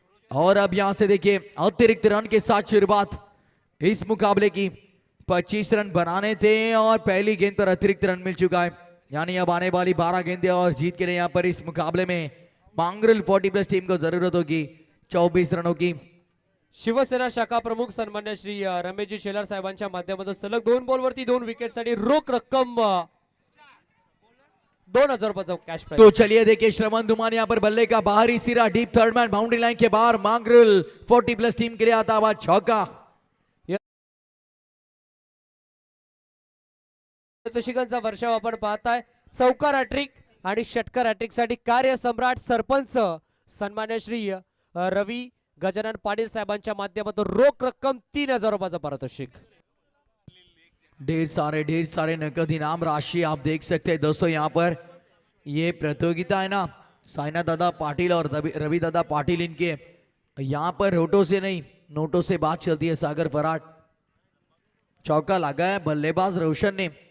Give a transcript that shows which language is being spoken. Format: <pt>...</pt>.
<hi>और अब यहां से देखिए अतिरिक्त रन के साथ शुरुआत इस मुकाबले की. 25 रन बनाने थे और पहली गेंद पर अतिरिक्त रन मिल चुका है. यानी अब आने वाली 12 गेंदें और जीत के लिए यहां पर इस मुकाबले में मांगरुल 40+ टीम को जरूरत होगी 24 रनों की.</hi> <mr>शिवसेना शाखा प्रमुख सन्मान्य श्री रमेशजी शेलार साहेबांच्या माध्यमातून सलग 2 बॉलवरती 2 विकेटसाठी रोख रक्कम 2000 रुपयाचा कॅश प्राइज.</mr> <hi>तो चलिए देखिए श्रवण धुमान यहाँ पर बल्ले का बाहरी सिरा deep third man boundary line के बाहर. मांगरुल 40+ टीम के लिए आता हुआ चौका.</hi> <mr>शिकांचा वर्षाव आपण पाहताय. चौकार हॅट्रिक आणि षटकार हॅट्रिक साठी कार्यसम्राट सरपंच सन्मान्य श्री रवी गजानन पाटील साहेबांच्या माध्यमातून रोख रक्कम 3000 रुपयाचा पारितोषिक.</mr> <hi>ढेर सारे नकद इनाम राशि आप देख सकते हैं दोस्तों. यहाँ पर ये प्रतियोगिता है ना साइना दादा पाटिल और रवि दादा पाटिल इनके. यहाँ पर होटो से नहीं नोटों से बात चलती है. सागर फराट चौका लगा है बल्लेबाज रोशन ने.</hi>